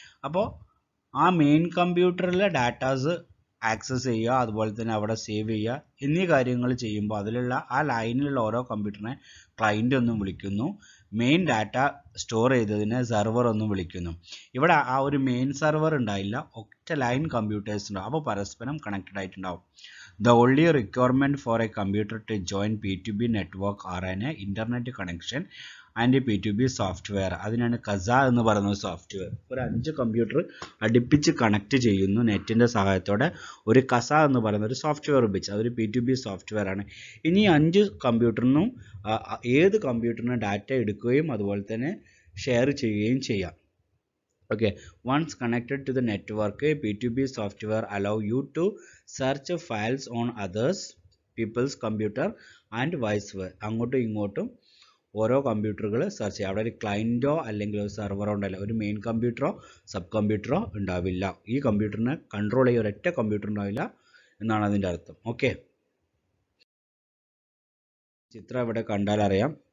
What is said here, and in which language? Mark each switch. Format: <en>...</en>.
<ml>അപ്പോൾ ആ main കമ്പ്യൂട്ടറിലെ datas access ചെയ്യുക, അതുപോലെ തന്നെ അവിടെ സേവ് ചെയ്യുക എന്നീ കാര്യങ്ങൾ ചെയ്യുമ്പോൾ അതിലുള്ള ആ ലൈനിലുള്ള ഓരോ കമ്പ്യൂട്ടറിനെ ക്ലയൻറ്റ് എന്നും വിളിക്കുന്നു. മെയിൻ ഡാറ്റ സ്റ്റോർ ചെയ്തതിനെ സെർവർ എന്നും വിളിക്കുന്നു. ഇവിടെ ആ ഒരു മെയിൻ സെർവർ ഉണ്ടായില്ല, ഒറ്റ ലൈൻ കമ്പ്യൂട്ടേഴ്സ് ഉണ്ടാവും. അപ്പോൾ പരസ്പരം കണക്റ്റഡ് ആയിട്ടുണ്ടാവും.</ml> <en>The only requirement for a computer to join P2P network are an internet connection and P2P software.</en> <ml>അതിനാണ് കസ എന്ന് പറയുന്ന സോഫ്റ്റ്വെയർ. ഒരു 5 കമ്പ്യൂട്ടർ അടുപ്പിച്ച് കണക്ട് ചെയ്യുന്നു നെറ്റിൻ്റെ സഹായത്തോടെ ഒരു കസ എന്ന് പറയുന്ന ഒരു സോഫ്റ്റ്വെയർ ഉപയോഗിച്ച്. അതൊരു P2P സോഫ്റ്റ്വെയർ ആണ്. ഇനി 5 കമ്പ്യൂട്ടറിനും ഏത് കമ്പ്യൂട്ടറിനും ഡാറ്റ എടുക്കുകയും അതുപോലെ തന്നെ ഷെയർ ചെയ്യുകയും ചെയ്യാം.</ml> <en>Okay, once connected to the network, P2P software allow you to search files on others people's computer and vice versa.</en> <ml>അങ്ങോട്ടും ഇങ്ങോട്ടും ഓരോ കമ്പ്യൂട്ടറുകൾ സെർച്ച് ചെയ്യുക. അവിടെ ഒരു ക്ലയൻറ്റോ അല്ലെങ്കിൽ ഒരു സെർവറോ ഉണ്ടല്ല, ഒരു മെയിൻ കമ്പ്യൂട്ടറോ സബ് കമ്പ്യൂട്ടറോ ഉണ്ടാവില്ല. ഈ കമ്പ്യൂട്ടറിനെ കൺട്രോൾ ചെയ്യുക ഒരൊറ്റ കമ്പ്യൂട്ടർ ഉണ്ടാവില്ല എന്നാണ് അതിൻ്റെ അർത്ഥം. ഓക്കെ, ചിത്രം ഇവിടെ കണ്ടാൽ അറിയാം.</ml>